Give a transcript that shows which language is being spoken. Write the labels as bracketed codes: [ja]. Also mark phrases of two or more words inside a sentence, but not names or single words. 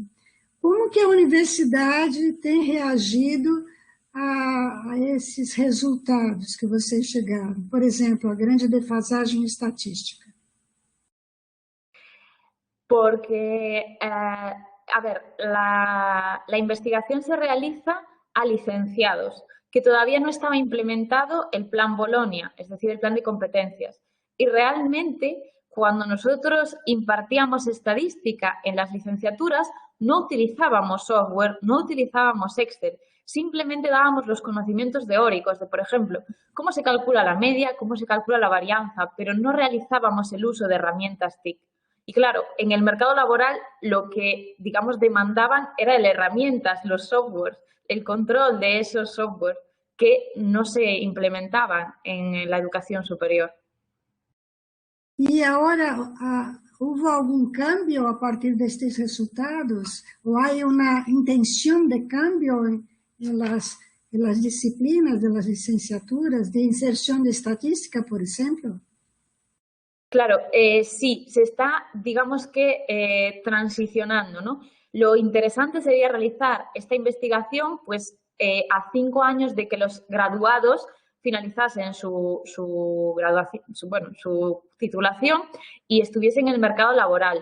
[pt] Como que a universidade tem reagido a esses resultados que vocês chegaram? Por exemplo, a grande defasagem estatística. [es] Porque, a ver, la investigación se realiza a licenciados, que todavía no estaba implementado el Plan Bolonia, es decir, el plan de competencias. Y realmente, cuando nosotros impartíamos estadística en las licenciaturas, no utilizábamos software, no utilizábamos Excel, simplemente dábamos los conocimientos teóricos de, por ejemplo, cómo se calcula la media, cómo se calcula la varianza, pero no realizábamos el uso de herramientas TIC. Y claro, en el mercado laboral lo que, digamos, demandaban era las herramientas, los softwares, el control de esos softwares que no se implementaban en la educación superior. [pt] E agora, houve algum cambio a partir destes resultados? Ou há uma intenção de cambio em [es] las disciplinas de las licenciaturas, [pt] de inserção de estatística, por exemplo? [es] Claro, sí, se está, digamos que, transicionando, ¿no? Lo interesante sería realizar esta investigación, pues, a 5 años de que los graduados finalizasen su titulación y estuviesen en el mercado laboral.